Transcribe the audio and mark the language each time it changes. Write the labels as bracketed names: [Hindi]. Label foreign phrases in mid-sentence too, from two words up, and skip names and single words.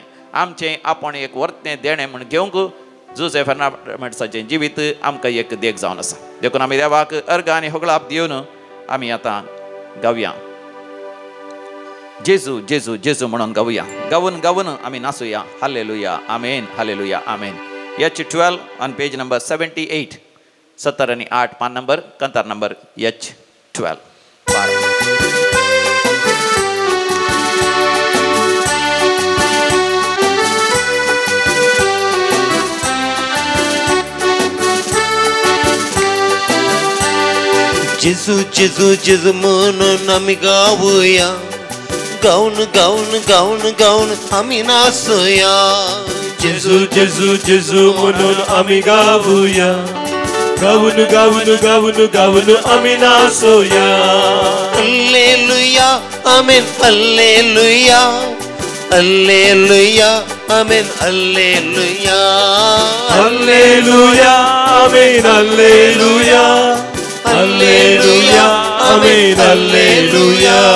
[Konkani] आमचें आपण एक वर्तें देणें म्हूण घेवंक जोसेफ फेर्नांडीसाचें जिवीत आमकां एक देख जावन आसा. देखून आमी देवाक अर्घ आनी होगळाप दिवन आमी आतां गावया. जेजू जेजू जेजू म्हणून गावया. गावून गावून आमी नाचुया. हालेलुया आमेन, हालेलुया आमेन. [Marathi] H12 [English] on page number [Marathi] 78, 70 आणि 8 पान नंबर, कंतार नंबर H12. [Konkani] जेजू जेजू जेजू म्हणून आमी गावया. गाऊन गाऊन गाऊन गाऊन आमी नाचया. [Marathi] जेजू जेजू जेजू म्हणून आम्ही गाऊया. गाऊन गाऊन गाऊन गाऊन आम्ही नाचूया. हल्लेलुया आमेन, हल्लेलुया, हल्लेलुया आमेन, हल्लेलुया, हल्लेलुया आमेन, हल्लेलुया, हल्लेलुया आमेन, हल्लेलुया.